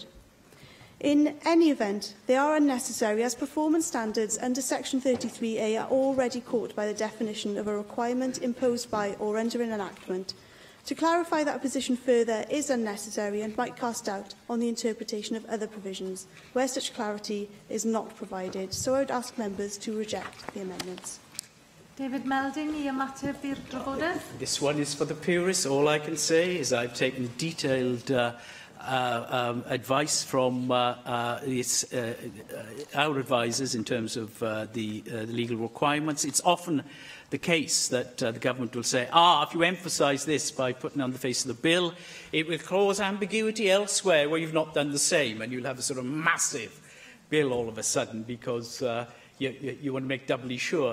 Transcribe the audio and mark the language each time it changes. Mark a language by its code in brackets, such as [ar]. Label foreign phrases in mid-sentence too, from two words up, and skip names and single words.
[en] In any event, they are unnecessary as performance standards under Section 33A are already caught by the definition of a requirement imposed by or under an enactment. To clarify that position further is unnecessary and might cast doubt on the interpretation of other provisions where such clarity is not provided. So I would ask members to reject the amendments. David Melding, [cy] I ymateb i'r drafodaeth. [en] This one is for the purists. All I can say is I've taken detailed advice from our advisors in terms of the legal requirements. It's often the case that the government will say, if you emphasise this by putting on the face of the bill, it will cause ambiguity elsewhere where you've not done the same, and you'll have a sort of massive bill all of a sudden because you want to make doubly sure.